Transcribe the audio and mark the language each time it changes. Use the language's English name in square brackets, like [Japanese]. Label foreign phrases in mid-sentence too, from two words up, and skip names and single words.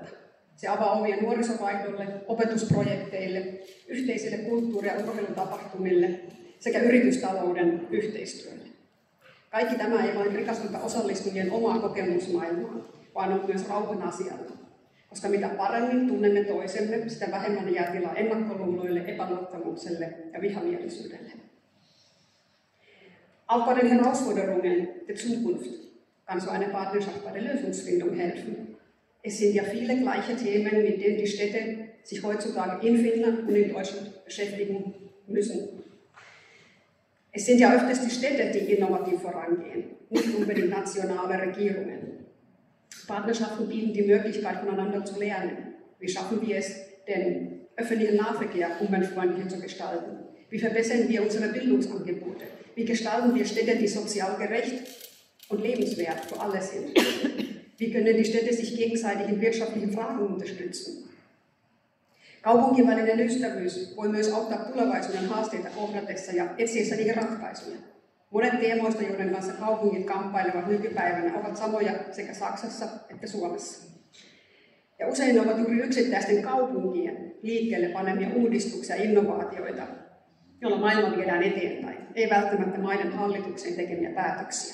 [Finnish] Se avaa ovia nuorisovaihdolle, opetusprojekteille, yhteisille kulttuuri- ja urheilutapahtumille sekä yritystalouden yhteistyölle. Kaikki tämä ei vain rikastuta osallistujien omaa kokemusmaailmaa, vaan on myös rauhan asialla. Koska mitä paremmin tunnemme toisemme, sitä vähemmän jää tilaa ennakkoluuloille, epäluottamukselle ja vihamielisyydelle. [German] Auch bei den Herausforderungen der Zukunft kann so eine Partnerschaft bei der Lösungsfindung helfen. Es sind ja viele gleiche Themen, mit denen die Städte sich heutzutage in Finnland und in Deutschland beschäftigen müssen. Es sind ja öfters die Städte, die innovativ vorangehen, nicht unbedingt nationale Regierungen. Partnerschaften bieten die Möglichkeit, voneinander zu lernen. Wie schaffen wir es, den öffentlichen Nahverkehr umweltfreundlicher zu gestalten? Wie verbessern wir unsere Bildungsangebote? Wie gestalten wir Städte, die sozial gerecht und lebenswert für alle sind? Wie können die Städte sich gegenseitig in wirtschaftlichen Fragen unterstützen? [Finnish] Kaupunkien välinen ystävyys voi myös auttaa tulevaisuuden haasteita kohdatessa ja etsiessä niihin ratkaisuja. Monet teemoista, joiden kanssa kaupungit kamppailevat nykypäivänä, ovat samoja sekä Saksassa että Suomessa. Ja usein ne ovat juuri yksittäisten kaupunkien liikkeelle panemia uudistuksia ja innovaatioita, joilla maailma viedään eteenpäin, ei välttämättä maiden hallituksen tekemiä päätöksiä.